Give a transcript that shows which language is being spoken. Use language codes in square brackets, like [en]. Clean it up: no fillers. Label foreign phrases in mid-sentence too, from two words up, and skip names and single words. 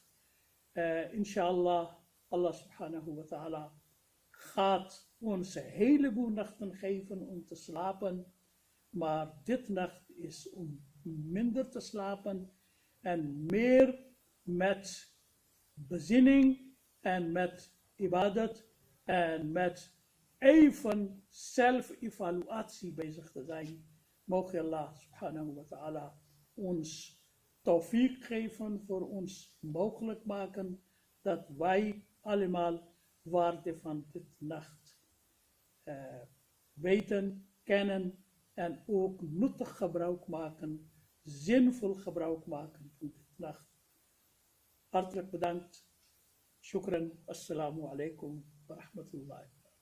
[ar] إن شاء الله, الله سبحانه وتعالى [nl] gaat ons een heleboel nachten geven om te slapen. Maar dit nacht is om minder te slapen en meer met bezinning en met ibadat en met even zelf-evaluatie bezig te zijn. Mogen [ar] الله سبحانه وتعالى [nl] ons tawfiq geven, voor ons mogelijk maken dat wij allemaal waarde van dit nacht weten, kennen en ook nuttig gebruik maken, zinvol gebruik maken van dit nacht. Hartelijk bedankt. [ar] Shukran. السلام عليكم ورحمة الله.